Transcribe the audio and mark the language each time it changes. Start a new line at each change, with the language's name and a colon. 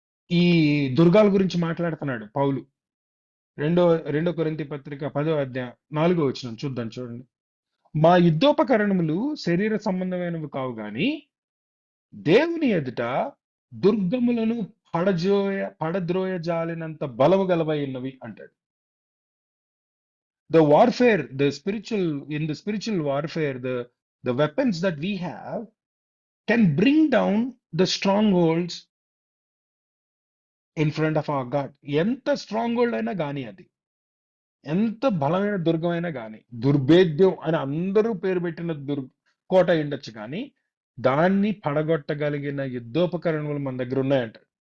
Telugu: ఈ దుర్గాల గురించి మాట్లాడుతున్నాడు పౌలు. రెండో కొరింథీ పత్రిక 10వ అధ్యాయం 4వ వచనం చూద్దాం, చూడండి. మా యుద్ధోపకరణములు శరీర సంబంధమైనవి కావు గాని దేవుని ఎదుట దుర్గములను పడద్రోయజాలినంత బలము గలవై ఉన్నవి అంటాడు.
English: The warfare, in the spiritual warfare, the weapons that we have can bring down the strongholds in front of our God.
Telugu: ఎంత స్ట్రాంగ్ అయినా గానీ, అది ఎంత బలమైన దుర్గమైనా గానీ, దుర్భేద్యం అని అందరూ పేరు పెట్టిన కోట ఉండొచ్చు కానీ దాన్ని పడగొట్టగలిగిన యుద్ధోపకరణములు మన దగ్గర ఉన్నాయంట.